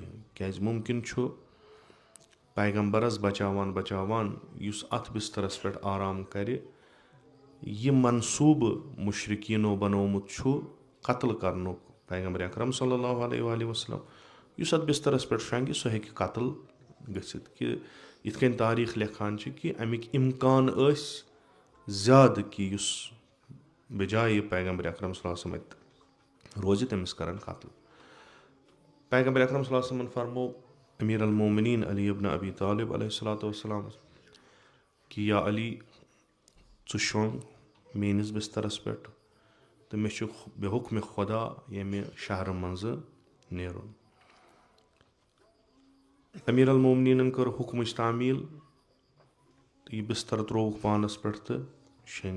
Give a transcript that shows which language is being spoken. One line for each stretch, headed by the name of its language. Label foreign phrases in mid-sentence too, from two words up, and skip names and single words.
Kashmiri: کیٛازِ مُمکِن چھُ پیغمبرس بچاوان بچاوان یُس اتھ بسترس پٮ۪ٹھ آرام کرِ یہ منصوبہ مشرقینو بنومت چھُ قتل کرنُک پیغمبر اکرم
Arabic: صلی اللہ علیہ وآلہ وسلم
Kashmiri: یُس اتھ بسترس پٮ۪ٹھ شۄنگہِ سُہ ہیٚکہِ قتل گٔژھِتھ کہِ یِتھ کٔنۍ تاریٖخ لیکھان چھِ کہِ اَمِکۍ اِمکان ٲسۍ زیادٕ کہِ یُس بجایہِ پیغمبر اکرم
Arabic: صلی اللہ علیہ وسلم
Kashmiri: اتہِ روزِ تٔمِس کرن قتل. پیغمبر اکرم
Arabic: صلی اللہ علیہ
Kashmiri: وسلمن فرمو امیر المومنین علی ابن ابی طالب
Arabic: علیہ الصلوۃ والسلام
Kashmiri: کہ یا علی ژٕ شۄنٛگ میٲنِس بسترس پٮ۪ٹھ تہٕ مےٚ چھُ بے حُکمہِ خۄدا ییٚمہِ شہرٕ منٛزٕ نیرُن. امیر المومنیٖنن کٔر حُکمٕچ تعمیٖل تہٕ یہِ بستر ترٛووُکھ پانس پٮ۪ٹھ تہٕ شیٚنٛگۍ.